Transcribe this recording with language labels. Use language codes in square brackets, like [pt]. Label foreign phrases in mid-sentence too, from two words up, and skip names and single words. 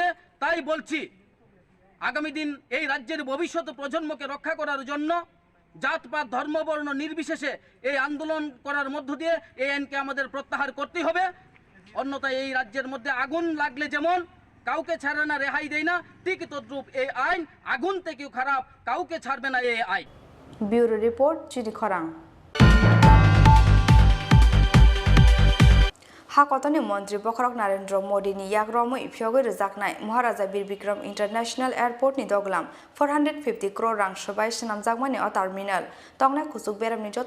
[bn] তাই বলছি, আগামী দিন এই রাজ্যের ভবিষ্যৎ প্রজন্মকে রক্ষা করার জন্য জাতপাত ধর্মবর্ণ নির্বিশেষে এই আন্দোলন করার মধ্য দিয়ে এই আইনকে আমাদের প্রত্যাহার করতেই হবে। অন্যথায় এই রাজ্যের মধ্যে আগুন লাগলে যেমন কাউকে ছাড়ে না, রেহাই দেয় না, ঠিক তদ্রূপ এই আইন আগুন থেকেও খারাপ, কাউকে ছাড়বে না এই আইন। [en] Bureau report, চিনি খরাং। [trp] हाकतनि मन्त्री बखरक नरेन्द्र मोदीनि याग्रमै फियगै रोजाकनाय महाराजा बीर बिक्रम इंटरनेशनल एयारपोर्टनि दगलाम 450 करोड़ रां सोबाय सनामजाकमानि अ टार्मिनाल तंगनाय खुसुक बेरामनि जत